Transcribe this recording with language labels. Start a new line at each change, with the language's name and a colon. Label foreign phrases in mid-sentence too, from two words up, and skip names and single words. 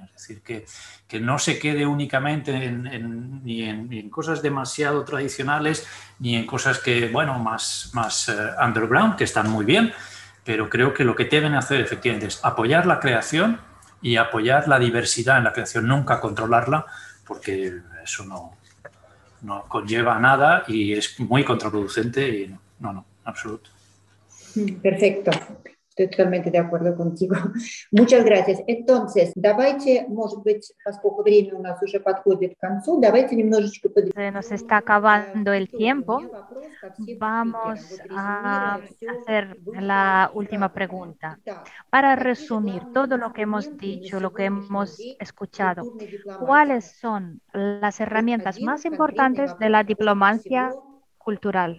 Spanish: Es decir, que no se quede únicamente ni en cosas demasiado tradicionales, ni en cosas que, más underground, que están muy bien, pero creo que lo que deben hacer efectivamente es apoyar la creación y apoyar la diversidad en la creación, nunca controlarla, porque eso no conlleva a nada y es muy contraproducente y no, absoluto. Perfecto. Estoy totalmente de acuerdo contigo. Muchas gracias. Entonces,
Russian: давайте, может быть, поскольку время у нас уже подходит к концу, давайте немножечко
Spanish: Se nos está acabando el tiempo. Vamos a hacer la última pregunta. Para resumir todo lo que hemos dicho, lo que hemos escuchado, ¿cuáles son las herramientas más importantes de la diplomacia cultural?